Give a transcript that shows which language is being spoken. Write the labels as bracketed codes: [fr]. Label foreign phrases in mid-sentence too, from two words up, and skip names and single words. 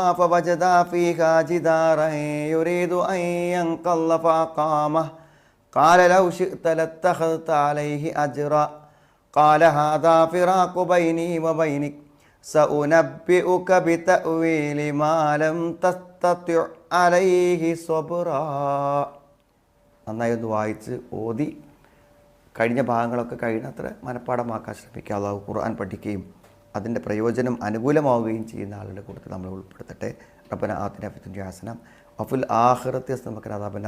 [ar] فوجدا فيها جدارا يريد أن ينقض فأقامه قال لو شئت لاتخذت عليه أجرا قال هذا فراق بيني وبينك سأنبئك بتأويل ما لم تستطع عليه صبرا. [ml] നന്നായി ഒന്ന് വായിച്ച് ഓതി കഴിഞ്ഞ ഭാഗങ്ങളൊക്കെ കഴിയുന്നത്ര മനഃപ്പാടമാക്കാൻ ശ്രമിക്കുക. അള്ളാഹു ഖുർആൻ പഠിക്കുകയും അതിൻ്റെ പ്രയോജനം അനുകൂലമാവുകയും ചെയ്യുന്ന ആളുകളുടെ കൂട്ടത്തിൽ നമ്മൾ ഉൾപ്പെടുത്തട്ടെ. [ar] ربنا آتنا في الدنيا حسنة وفي الآخرة حسنة وقنا عذاب النار.